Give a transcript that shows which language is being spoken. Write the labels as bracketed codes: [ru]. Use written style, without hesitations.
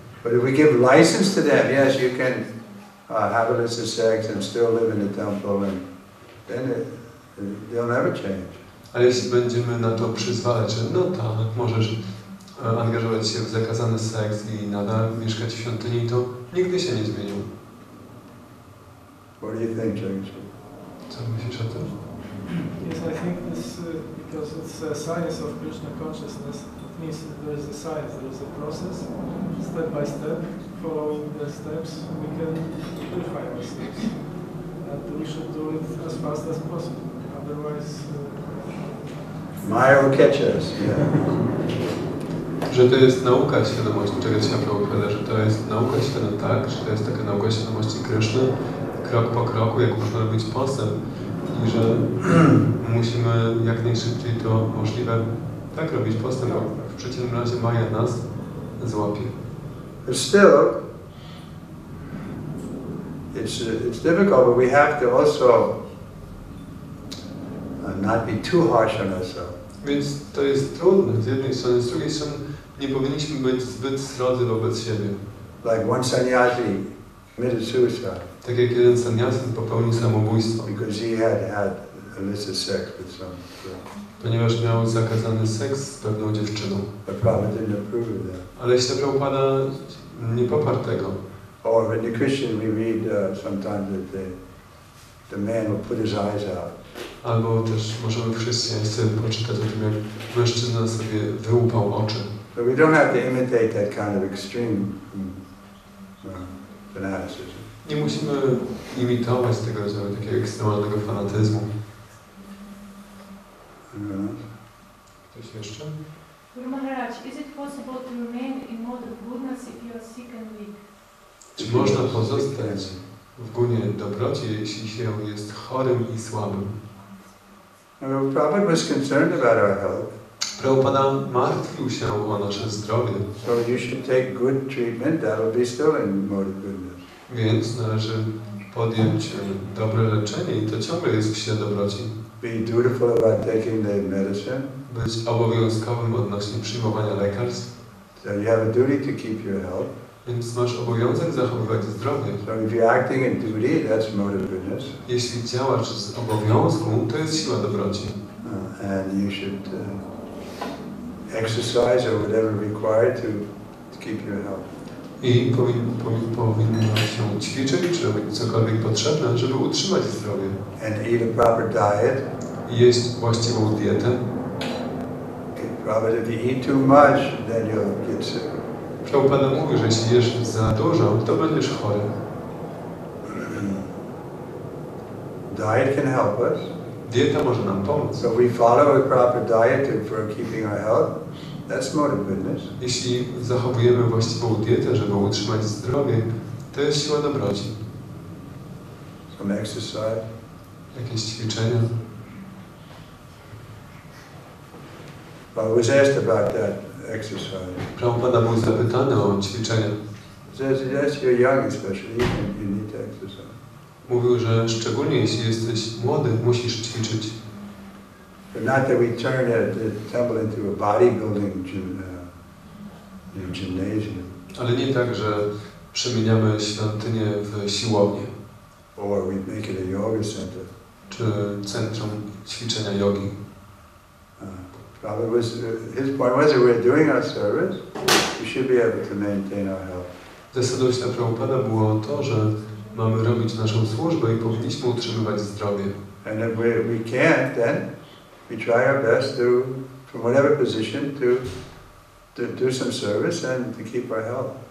[en] But if we give license to them, yes, you can have illicit sex and still live in the temple, and then they'll never change. [pl] Ale jeśli będziemy na to przyzwalać, że no tak, możesz angażować się w zakazany seks i nadal mieszkać w świątyni, to nigdy się nie zmienią. [en] What do you think, James? [pl] Co myślisz o tym? [en] Yes, I think this, because it's a science of Krishna consciousness, it means that there is a science, there is a process, step by step, following the steps, we can purify ourselves. And we should do it as fast as possible, otherwise... Maya will catch us, yeah. [pl] Że to jest nauka świadomości, czego się opowiada, że to jest nauka świadomości, tak, że to jest taka nauka świadomości Kryszny, krok po kroku, jak można robić postęp i że musimy jak najszybciej to możliwe tak robić postęp, bo w przeciwnym razie Maja nas złapie. [en] But still, it's difficult, but we have to also not be too harsh on ourselves. [pl] Więc to jest trudne z jednej strony, z drugiej strony nie powinniśmy być zbyt srodzy wobec siebie. [en] Like one sannyasi committed suicide. [pl] Tak jak jeden sannyasin popełnił samobójstwo. [en] Because he had illicit sex with some girl. [pl] Ponieważ miał zakazany seks z pewną dziewczyną. [en] But Prabhupada didn't approve of that. [pl] Ale Śla Prabhupada nie poparł tego. [en] Or in the Christian we read sometimes that the man will put his eyes out. [pl] Albo też możemy w chrześcijaństwie poczytać o tym, jak mężczyzna sobie wyłupał oczy. [en] But we don't have to imitate that kind of extreme fanaticism. [pl] Nie musimy imitować tego rodzaju takiego ekstremalnego fanatyzmu. Ktoś jeszcze? [en] Guru Maharaj, is it possible to remain in mode of goodness if you are sick and weak? [pl] Czy można pozostać w gunie dobroci, jeśli się jest chorym i słabym? [en] Prabhupada was concerned about our health. [pl] Prabhupada martwił się o nasze zdrowie. [en] So you should take good treatment, that will be still in mode of goodness. [pl] Więc należy podjąć dobre leczenie i to ciągle jest w sile dobroci. [en] Be dutiful about taking the medicine. [pl] Być obowiązkowym odnośnie przyjmowania lekarstw. [en] So you have a duty to keep your health. [pl] Więc masz obowiązek zachowywać zdrowie. [en] So if you're acting in duty, that's mode of goodness. [pl] Jeśli działasz z obowiązku, to jest siła dobroci. [en] And you should exercise or whatever required to keep your health. [pl] I powinno się ćwiczyć, czy robić cokolwiek potrzebne, żeby utrzymać zdrowie. [en] And eat a proper diet. [pl] I jeść właściwą dietę. [en] Prabhupada, if you eat too much, then you'll get sick. [pl] Prabhupada mówi, że jeśli jesz za dużo, to będziesz chory. [en] Diet can help us. [pl] Dieta może nam pomóc. [en] So we follow a proper diet for keeping our health. That's mode of goodness. [pl] Jeśli zachowujemy właściwą dietę, żeby utrzymać zdrowie, to jest siła dobroci. [en] Some exercise. [pl] Jakieś ćwiczenia. [en] I was asked about that exercise. [pl] Prabhupada był zapytany o ćwiczenia. [en] Says, yes, you're young especially, you need to exercise. [pl] Mówił, że szczególnie jeśli jesteś młody, musisz ćwiczyć. [en] But not that we turn the temple into a bodybuilding gymnasium. [pl] Ale nie tak, że przemieniamy świątynię w siłownię. [en] Or we make it a yoga center. [pl] Czy centrum ćwiczenia jogi. [en] Probably his point was that we're doing our service, we should be able to maintain our health. [pl] Zasadą Śla Prabhupada było to, że mamy robić naszą służbę i powinniśmy utrzymywać zdrowie. [en] And if we can't, then we try our best to, from whatever position, do some service and to keep our health.